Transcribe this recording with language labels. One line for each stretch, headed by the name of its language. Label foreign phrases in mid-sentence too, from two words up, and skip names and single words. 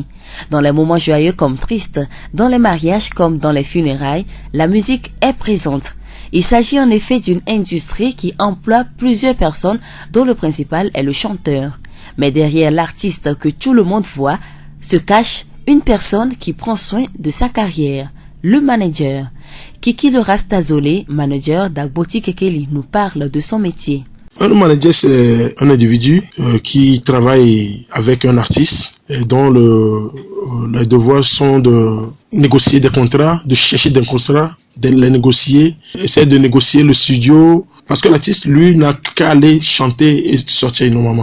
French: Dans les moments joyeux comme tristes, dans les mariages comme dans les funérailles, la musique est présente. Il s'agit en effet d'une industrie qui emploie plusieurs personnes dont le principal est le chanteur. Mais derrière l'artiste que tout le monde voit, se cache une personne qui prend soin de sa carrière, le manager. Kiki le Rastazolé, manager d'Agboti Kekeli, nous parle de son métier. Un manager, c'est un individu qui travaille avec un artiste et dont les devoirs sont de négocier des contrats, de chercher des contrats, de les négocier, essayer de négocier le studio, parce que l'artiste, lui, n'a qu'à aller chanter et sortir normalement.